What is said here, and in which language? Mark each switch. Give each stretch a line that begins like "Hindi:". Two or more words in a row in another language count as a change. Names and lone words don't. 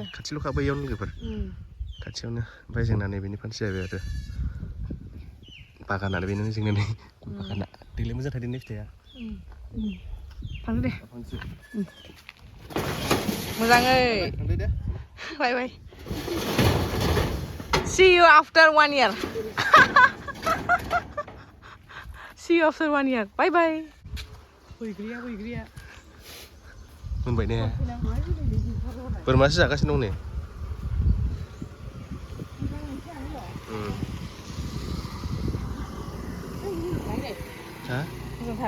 Bodo: खाथिल'खा बैयावनो लोगोफोर। खाथियावनो ओमफ्राय जोंना नैबेनिफ्रायसो जाहैबाय आरो बागानानो बेनो जोंना नै गय बागाना देग्लाय मोजां थायदों फिथाइया। थांदो दे। मोजाङै थांदो दे।
English: bye bye. See you after 1 year. See you after 1 year. Bye bye.
Bodo: बैग्रिया। मोनबाय ने? बोरमासो जागासिनो दं नै। हा? मोजांथार।